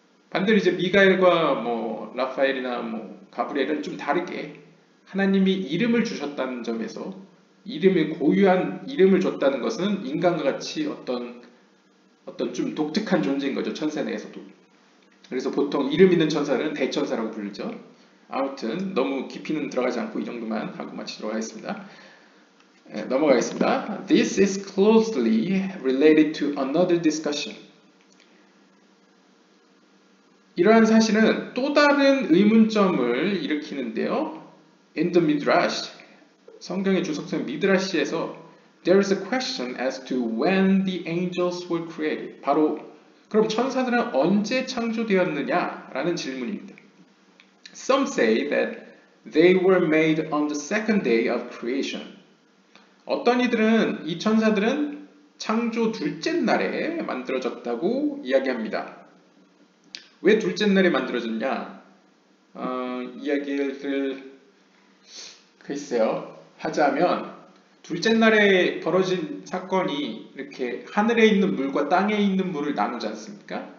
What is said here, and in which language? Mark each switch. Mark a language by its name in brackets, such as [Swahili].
[Korean] 반대로 이제 미가엘과 뭐 라파엘이나 뭐 가브리엘은 좀 다르게 하나님이 이름을 주셨다는 점에서 고유한 이름을 줬다는 것은 인간과 같이 어떤 좀 독특한 존재인 거죠. 천사 내에서도. 그래서 보통 이름 있는 천사는 대천사라고 부르죠. 아무튼 너무 깊이는 들어가지 않고 이 정도만 하고 마치도록 하겠습니다. 넘어가겠습니다. [English] This is closely related to another discussion. [Korean] 이러한 사실은 또 다른 의문점을 일으키는데요. [English] In the Midrash, [Korean] 성경의 주석서인 미드라시에서 [English] There is a question as to when the angels were created. [Korean] 바로 그럼 천사들은 언제 창조되었느냐라는 질문입니다. [English] Some say that they were made on the second day of creation. [Korean] 어떤 이들은 이 천사들은 창조 둘째 날에 만들어졌다고 이야기합니다. 왜 둘째 날에 만들어졌냐? 이야기를 글쎄요 하자면 둘째 날에 벌어진 사건이 이렇게 하늘에 있는 물과 땅에 있는 물을 나누지 않습니까?